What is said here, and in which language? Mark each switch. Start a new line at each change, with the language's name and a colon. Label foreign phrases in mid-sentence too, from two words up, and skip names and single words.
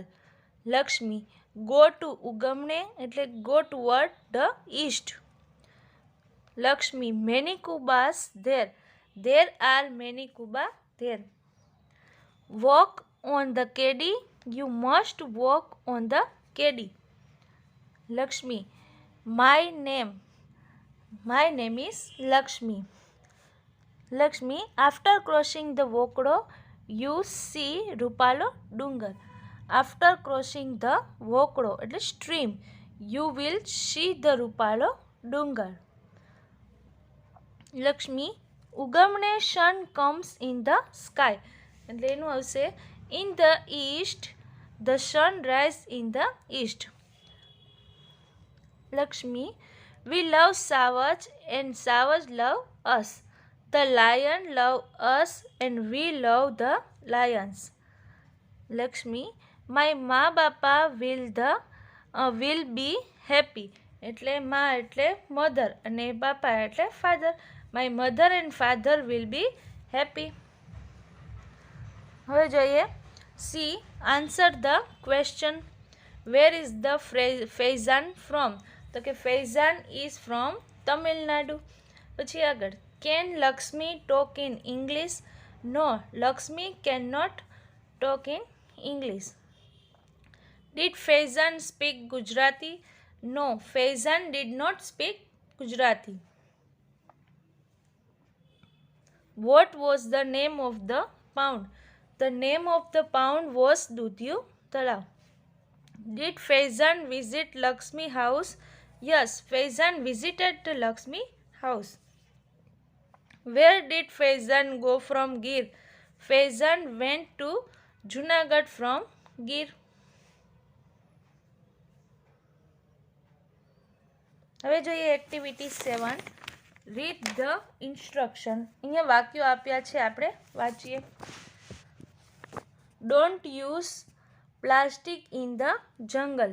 English: Lakshmi go to
Gujarati: ઉગમણે એટલે
English: go toward the east. Lakshmi many kubas there are many kuba there. Walk on the kedi. You must walk on the kedi. Lakshmi. My name. My name is Lakshmi. Lakshmi. After crossing the Vokdo, you see Rupalo Dungar. After crossing the Vokdo, એટલે stream, you will see the Rupalo Dungar. Lakshmi. ઉગમણે sun comes in the sky.
Gujarati: એટલે એનું આવશે
English: in the east, the sun rise in the east. Lakshmi. We love Savage and Savage love us. The lion love us and we love the lions. Lakshmi. My ma bapa will be happy.
Gujarati: એટલે મા એટલે મધર અને બાપા એટલે ફાધર.
English: My mother and father will be happy.
Gujarati: હવે જોઈએ
English: C. Answer the question. Where is the Faizan from?
Gujarati: તો કે
English: Faizan is from Tamil Nadu.
Gujarati: પછી આગળ
English: Can Lakshmi talk in English? No, Lakshmi cannot talk in English. Did Faizan speak Gujarati? No, Faizan did not speak Gujarati. What was the name of the pound? The name of the pound was Dudhyu Talav. Did Faizan visit Lakshmi house? Yes, Faizan visited the Lakshmi house. Where did Faizan go from Gir? Faizan went to Junagadh from Gir.
Gujarati: હવે જોઈએ એક્ટિવિટી 7.
English: Read the instruction.
Gujarati: અહીંયા વાક્યો આપ્યા છે, આપણે વાંચીએ.
English: Don't use plastic in the jungle.